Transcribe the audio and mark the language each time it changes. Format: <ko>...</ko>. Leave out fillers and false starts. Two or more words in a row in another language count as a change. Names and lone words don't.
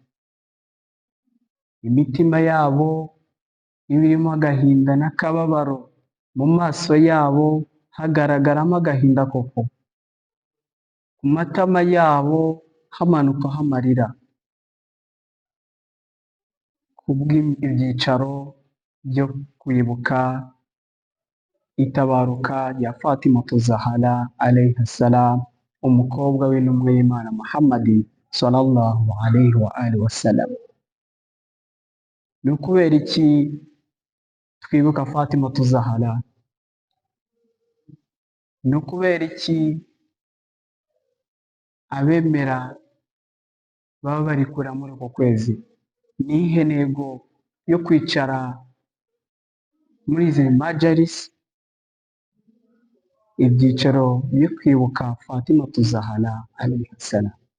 <rw>imitima yabo iba irimo agahinda n'akababaro, mu maso yabo hagaragaramo agahinda koko, ku matama yabo hamanukaho amarira kubw'ibyicaro byo kwibuka itabaruka rya Fatima Zahra</rw> <ar>عليها السلام,</ar> <rw>umukobwa w'intumwa y'Imana Muhammad</rw> <ar>صلى الله عليه وآله وسلم.</ar> <rw>Ni ukubera iki twibuka Fatima Zahra? Ni ukubera iki abemera baba bari kurira muri uko kwezi? Ni iyihe ntego yo kwicara muri izi majalisi, ibyicaro byo kwibuka Fatima Zahra</rw> <ar>عليها السلام?</ar>